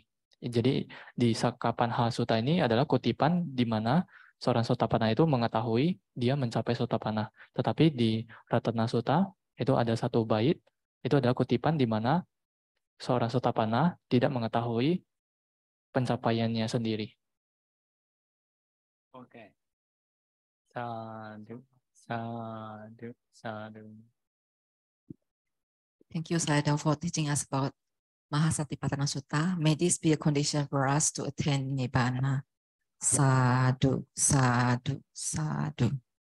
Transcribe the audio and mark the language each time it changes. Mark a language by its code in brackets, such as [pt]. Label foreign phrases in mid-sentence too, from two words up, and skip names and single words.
[id] Jadi di Sakapanha Sutta ini adalah kutipan di mana seorang Sotapanna itu mengetahui dia mencapai Sotapanna. Tetapi di Ratana Sutta itu ada satu bait, itu adalah kutipan di mana seorang Sotapanna tidak mengetahui pencapaiannya sendiri. [pi] Okay. Sadhu, sadhu, sadhu. [en] Thank you, Sayadaw, for teaching us about Mahasatipatthana Sutta. May this be a condition for us to attain Nibbana. [pi] Sadhu, sadhu, sadhu.